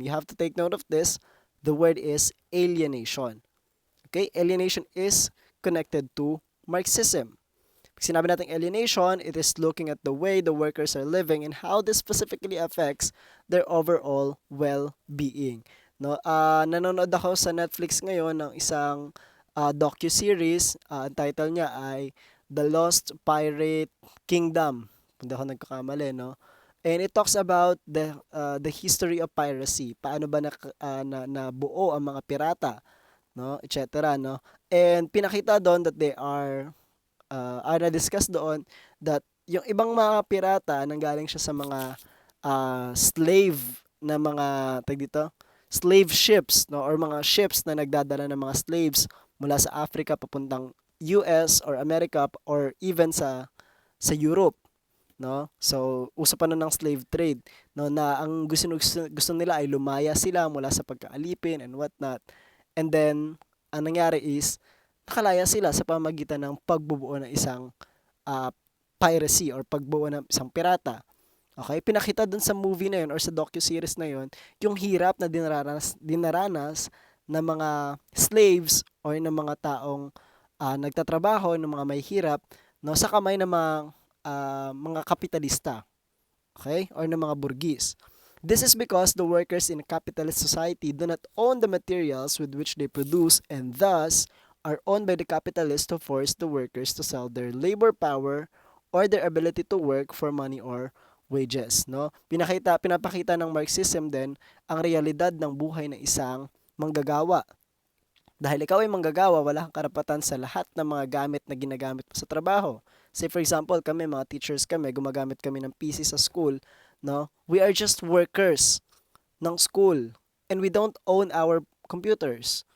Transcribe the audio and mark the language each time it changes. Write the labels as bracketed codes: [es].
[en] You have to take note of this. The word is alienation. Okay? Alienation is connected to Marxism. [tl] Pag sinabi natin [en] alienation, it is looking at the way the workers are living and how this specifically affects their overall well-being. [tl] No, nanonood ako sa Netflix ngayon ng isang docu-series. Ang title niya ay The Lost Pirate Kingdom. Hindi ako nagkakamali, no? [en] And it talks about the history of piracy. [tl] Paano ba nabuo ang mga pirata, no, etc., no? And pinakita doon that they are na-discuss doon that yung ibang mga pirata nanggaling siya sa mga slave na mga slave ships, no, or mga ships na nagdadala ng mga slaves mula sa Africa papuntang US or America or even sa Europe, no? So uso pa nun ng slave trade, no, na ang gusto nila ay lumaya sila mula sa pagkaalipin and whatnot. And then ang nangyari is nakalaya sila sa pamamagitan ng pagbubuo ng isang piracy or pagbuo ng isang pirata. Okay? Pinakita dun sa movie na yun or sa docu-series na yun, yung hirap na dinaranas ng mga slaves or ng mga taong nagtatrabaho, ng mga may hirap, no, sa kamay ng mga kapitalista. Okay? Or ng mga burgis. [en] This is because the workers in a capitalist society do not own the materials with which they produce and thus are owned by the capitalists to force the workers to sell their labor power or their ability to work for money or wages, no? [tl] Pinapakita ng Marxism din ang realidad ng buhay ng isang manggagawa. Dahil ikaw ay manggagawa, wala kang karapatan sa lahat ng mga gamit na ginagamit mo sa trabaho. [en] Say for example, [tl] kami mga teachers kami, gumagamit kami ng PC sa school, no? [en] We are just workers ng school and we don't own our computers.